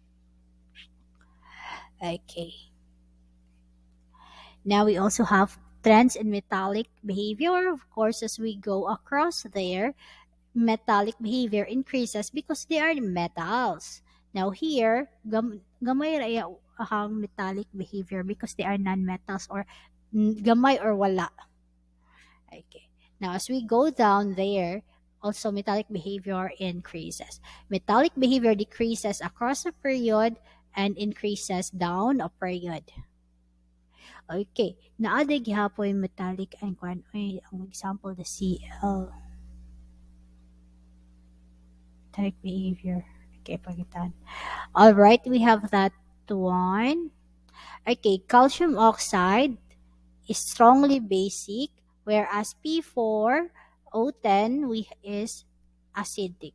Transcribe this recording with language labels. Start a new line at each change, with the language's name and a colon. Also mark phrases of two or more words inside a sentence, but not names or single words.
English: Okay. Now we also have trends in metallic behavior. Of course, as we go across there, metallic behavior increases because they are metals. Now here,
Cebuano: gamay raya ang
English: metallic behavior because they are non-metals
Cebuano: or gamay or wala.
English: Okay. Now as we go down there, also metallic behavior increases. Metallic behavior decreases across a period and increases down a period. Okay.
Cebuano: Naaday gihapon yung metallic and kwan.
English: Ay, ang example, the Cl. Type behavior. Okay, pagitan. All right, we have that one. Okay, calcium oxide is strongly basic, whereas P4O10 is acidic.